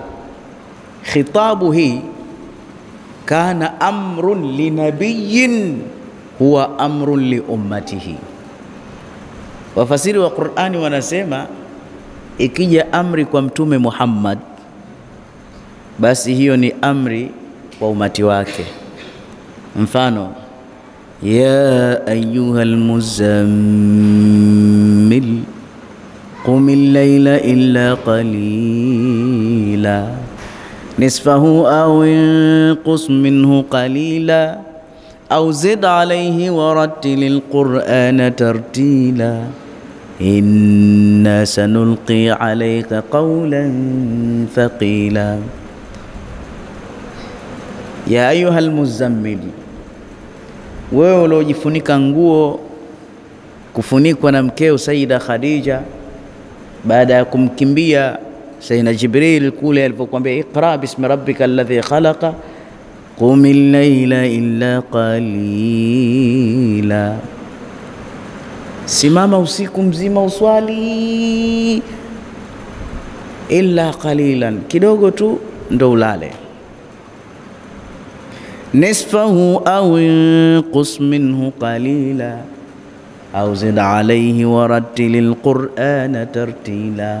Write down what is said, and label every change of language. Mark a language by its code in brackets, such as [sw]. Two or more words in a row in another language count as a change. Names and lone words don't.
[ar] خطاب هي كان أمر لنبي هو أمر لأمته. [sw] Wafasiri wa Qur'ani wanasema ikija amri kwa mtume Muhammad, basi hiyo ni amri kwa umati wake. [ar] Mfano, يا أيها المزمل قم الليل إلا قليلا نصفه أو انقص منه قليلا أو زد عليه ورتل القرآن ترتيلا إنا سنلقي عليك قولا ثقيلا. يا أيها المزمل, [sw] wewe uliojifunika nguo, kufunikwa na mkeo Sayyida Khadija baada ya kumkimbia Sayyidina Jibril kule alipokuambia [ar] اقرأ باسم ربك الذي خلق قم الليل إلا قليلا, [sw] simama usiku mzima uswali [ar] إلا قليلا, [sw] kidogo tu ndo ulale. [ar] نصفه أو انقص منه قليلا أو زد عليه ورتل القرآن ترتيلا.